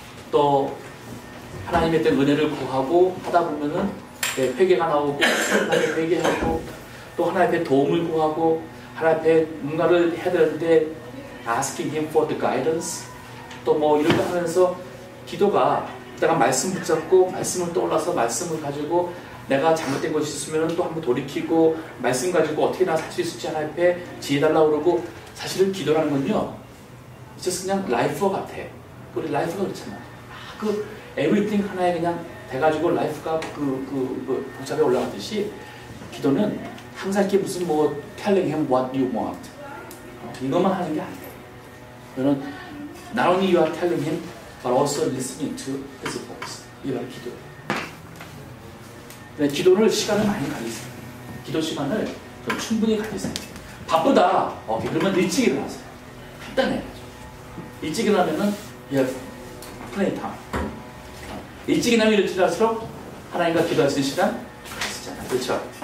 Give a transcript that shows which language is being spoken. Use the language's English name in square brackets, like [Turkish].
[Korean] 또 하나님의 때 은혜를 구하고 하다 보면은 회개가 나오고 하나님 회개하고 또 하나님의 도움을 구하고 하나님의 뭔가를 해야 되는데 [English] asking him for the guidance [Korean] 또 뭐 이런 거 하면서 기도가 내가 말씀 붙잡고 말씀을 떠올라서 말씀을 가지고 내가 잘못된 것이 있으면 또 한번 돌이키고 말씀 가지고 어떻게 나 살 수 있을지 하나님 앞에 지혜달라고 그러고 사실은 기도라는 건요 진짜 그냥 라이프와 같아. 우리 라이프가 그렇잖아. 그 everything 하나에 그냥 돼가지고 라이프가 그 복잡에 올라가듯이 기도는 항상 이렇게 무슨 뭐 [English] telling him what you want [Korean] 이것만 하는 게 아니에요. 너는 [English] not only you are telling him, but also listening to his voice. [Korean] 이 바로 기도예요. 네, 기도를 시간을 많이 가지세요. 기도 시간을 좀 충분히 가지세요. 바쁘다. 오케이, 그러면 일찍 일어나세요. 간단해요. 일찍 일어나면은 플레이 타임. 일찍 일어나면 일찍 일어날수록 하나님과 기도할 수 있는 시간 가지잖아요. 그렇죠?